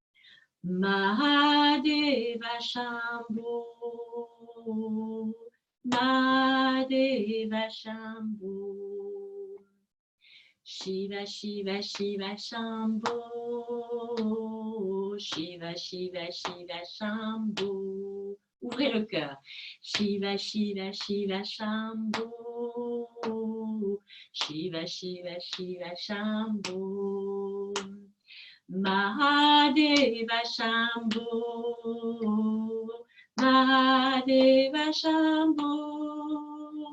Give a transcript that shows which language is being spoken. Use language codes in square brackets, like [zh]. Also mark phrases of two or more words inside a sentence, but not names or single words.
[sa] महादेव शम्भु. महादेव शम्भु. शिव, शिव, शिव शम्भु. शिव, शिव, शिव शम्भु. [fr] Ouvrez le cœur. [sa] शिव, शिव, शिव शम्भु. शिव, शिव, शिव शम्भु. महादेव शम्भु. महादेव शम्भु.